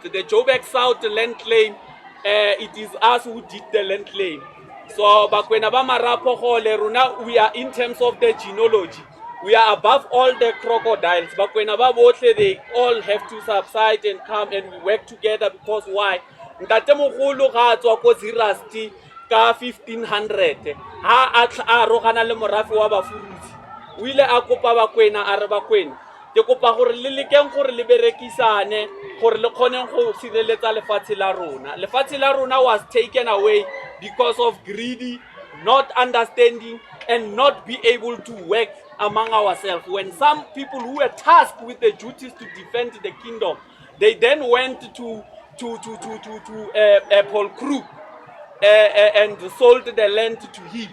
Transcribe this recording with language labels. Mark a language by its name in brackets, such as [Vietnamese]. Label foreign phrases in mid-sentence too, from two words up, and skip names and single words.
[English] The Joburg South land claim, it is us who did the land claim. So, we are in terms of the genealogy. We are above all the crocodiles. But when they all have to subside and come and we work together because why? [Tswana] Ntate mogolo ga tswa ko Zirasti ka 1500 ha a rogana le morafi wa bafuruzi o ile a kopa bakwena a re bakwena ke kopa gore le lekeng gore le berekisane gore le khone go sireletsa lefatshe la rona. Lefatshe la rona [English] was taken away because of greedy, not understanding, and not be able to work among ourselves. When some people who were tasked with the duties to defend the kingdom, they then went to Paul Krupp and sold the land to him.